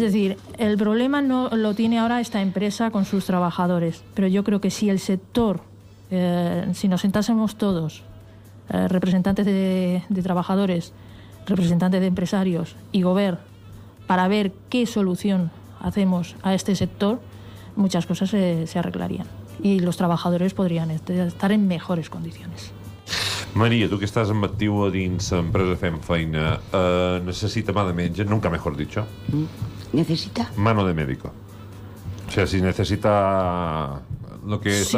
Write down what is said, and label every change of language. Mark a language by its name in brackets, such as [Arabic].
[Spanish] decir, el problema no lo tiene ahora esta empresa con sus trabajadores, pero yo creo que si el sector, si nos sentásemos todos, representantes de trabajadores, representantes de empresarios y gobierno, para ver qué solución hacemos a este sector, muchas cosas se arreglarían y los trabajadores podrían estar en mejores condiciones. [Catalan] Maria, tu que estàs en actiu a dins empresa fent feina, necessita mà de metge, [Spanish] nunca mejor dicho. ¿Necesita? Mano de médico. O sea, si necesita lo que está